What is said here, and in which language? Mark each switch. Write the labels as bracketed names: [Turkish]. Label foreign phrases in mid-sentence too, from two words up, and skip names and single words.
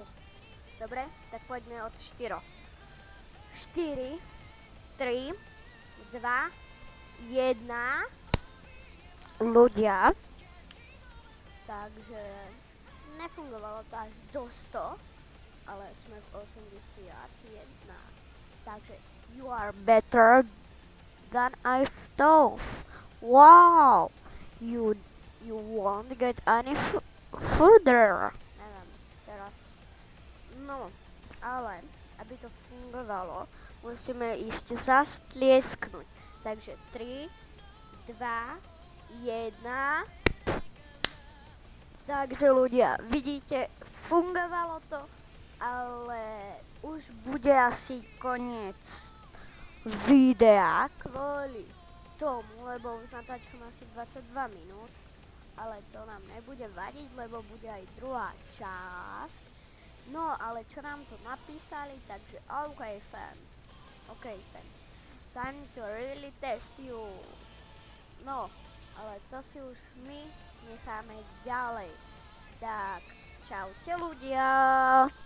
[Slovak] Dobre? Tak poďme od 4. 4, 3, 2, 1. Ľudia. Takže nefungovalo to až do 100, ale sme v 81. [English] Takže you are better than I thought. Wow! You won't get any further. [Slovak] Neviem, teraz. No, ale aby to fungovalo, musíme ísť zas tliesknúť. Takže 3, 2, 1. Takže ľudia, vidíte, fungovalo to, ale už bude asi koniec videa kvôli tomu, lebo už natáčam asi 22 minút, ale to nám nebude vadiť, lebo bude aj druhá časť. No, ale čo nám to napísali, takže [English] OK fan, time to really test you. [Slovak] No, ale to si už my necháme ďalej. Tak, čaute ľudia.